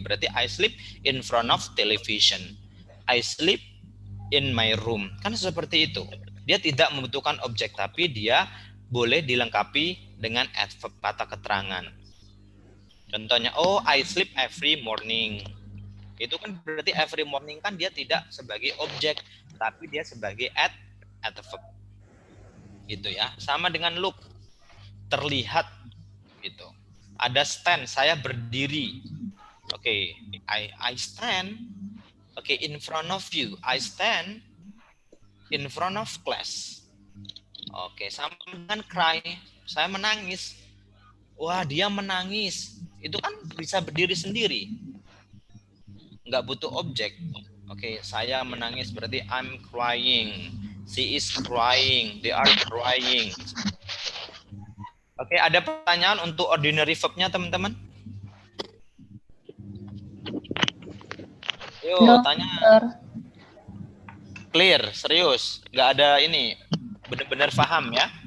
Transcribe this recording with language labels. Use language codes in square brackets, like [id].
[id] Berarti [en] I sleep in front of television. I sleep in my room. [id] Kan seperti itu. Dia tidak membutuhkan objek, tapi dia boleh dilengkapi dengan adverb kata keterangan. Contohnya, [en] oh, I sleep every morning. [id] Itu kan berarti [en] every morning [id] kan dia tidak sebagai objek, tapi dia sebagai adverb. Gitu ya. Sama dengan look, terlihat gitu. Ada stand, saya berdiri. Oke, [en] I stand. Oke, in front of you. I stand in front of class. [id] Oke, sama dengan cry, saya menangis. Wah, dia menangis. Itu kan bisa berdiri sendiri. Nggak butuh objek. Oke, saya menangis berarti [en] I'm crying. She is crying. They are crying. [id] Oke, ada pertanyaan untuk ordinary verb-nya, teman-teman? Yuk, tanya. Clear, serius. Nggak ada ini. Benar-benar paham ya?